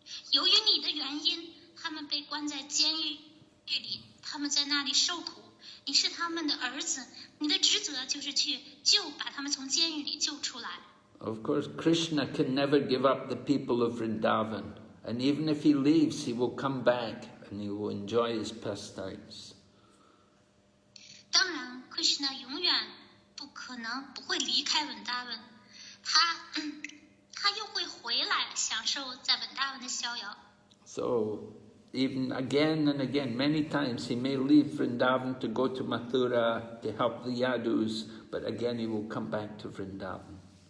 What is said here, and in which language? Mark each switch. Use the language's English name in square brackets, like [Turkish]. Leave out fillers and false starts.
[Chinese] 由于你的原因，他们被关在监狱里，他们在那里受苦。你是他们的儿子，你的职责就是去把他们从监狱里救出来。 [English] Of course, Krishna can never give up the people of Vrindavan. And even if he leaves, he will come back and he will enjoy his pastimes. [Chinese] 当然 ，Krishna 永远不会离开文达文，他又会回来享受在文达文的逍遥。 [English] So, even again and again, many times he may leave Vrindavan to go to Mathura to help the Yadus, but again he will come back to Vrindavan.